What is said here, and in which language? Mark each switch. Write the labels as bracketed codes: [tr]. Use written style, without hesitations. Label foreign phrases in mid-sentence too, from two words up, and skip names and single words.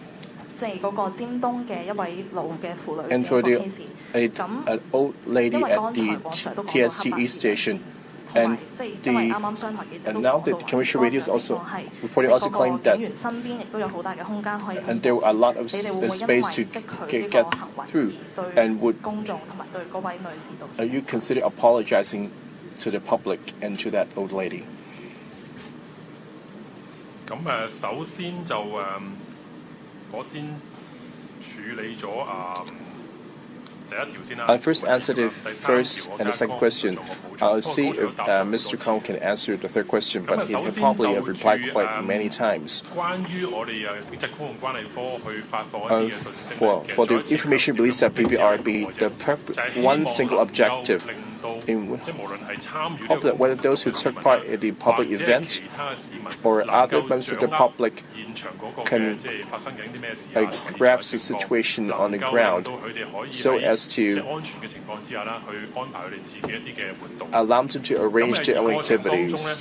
[en] And for an old lady at the TST East Station, and now the commercial radios also reported also claimed that, and there were a lot of space to get through. And would you consider apologizing to the public and to that old lady? [yue] 咁首先就我先處理咗 [en] I first answered the first and the second question. I'll see if Mr. Kong can answer the third question, but he probably have replied quite many times. For the information released at PVRB, the one single objective of whether those who took part in the public event or other members of the public can grasp the situation on the ground so as to allow them to arrange their own activities.